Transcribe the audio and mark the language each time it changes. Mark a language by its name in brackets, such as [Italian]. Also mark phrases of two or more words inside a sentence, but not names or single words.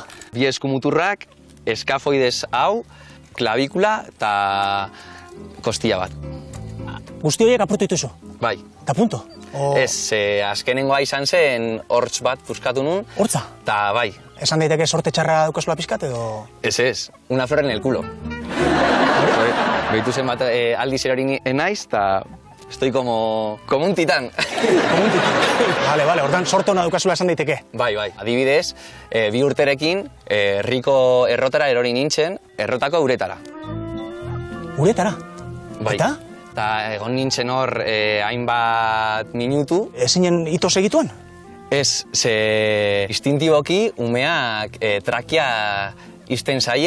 [Basque] Bi eskumuturrak, eskafoides hau, klavikula eta kostilla bat. Guzti horiek apurtu dituzu? Bai. Eta punto? Ez, azkenengoa izan zen hortz bat puskatu nun. Hortza? Ta bai. Esan daiteke sorte txarra daukazula pizkat edo... Ez. [Spanish] Una flor en el culo. [Basque] Behitu zen bat aldiz erori naiz, eta [Spanish] estoy como un titán. [Basque] Vale, ordan sorte hona daukazula esan daiteke. Bai. Adibidez, 2 urterekin, herriko errotara erori nintzen, errotako uretara. Uretara? Bai. Eta? Eta egon nintzen hor hainbat minutu. Ezinen ito segituan? Ez, ze instintiboki umeak trakia izten zaie,